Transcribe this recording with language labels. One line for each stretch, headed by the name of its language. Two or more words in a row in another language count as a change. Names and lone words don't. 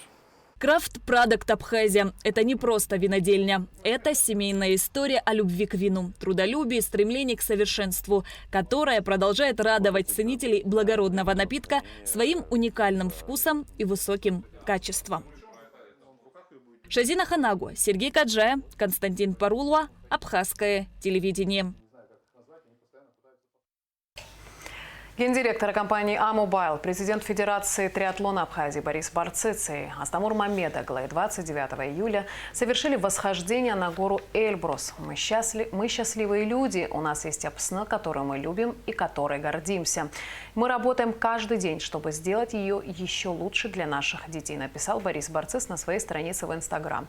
Russian: Крафт Продакт Абхазия – это не просто винодельня. Это семейная история о любви к вину, трудолюбии, стремлении к совершенству, которая продолжает радовать ценителей благородного напитка своим уникальным вкусом и высоким качеством. Шазина Ханагу, Сергей Каджая, Константин Парулова, Абхазское телевидение. Гендиректор компании «Амобайл», президент Федерации триатлона Абхазии Борис Барцыц и Астамур Мамедаглы 29 июля совершили восхождение на гору Эльбрус. Мы счастливые люди, у нас есть Апсны, которую мы любим и которой гордимся. Мы работаем каждый день, чтобы сделать ее еще лучше для наших детей, написал Борис Барцыц на своей странице в Инстаграм.